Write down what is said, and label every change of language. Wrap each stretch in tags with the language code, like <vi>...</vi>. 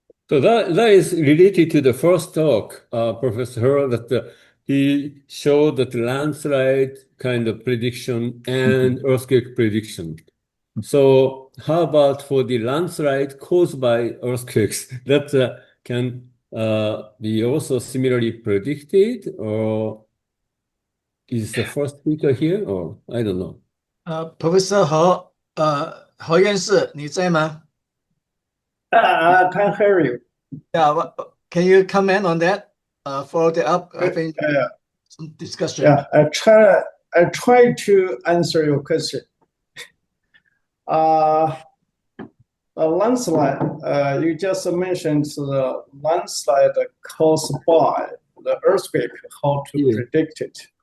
<en>So that is related to the first talk, Professor He, that he showed that landslide kind of prediction and earthquake prediction. So how about for the landslide caused by earthquakes that can be also similarly predicted, or is the first speaker here, or I don't know.</en> <zh>Professor He院士，你在吗？</zh> <en>I can't hear you. Yeah, can you comment on that? Follow it up, I think some discussion. Yeah, I try to answer your question. A landslide, you just mentioned the landslide caused by the earthquake, how to predict it.</en>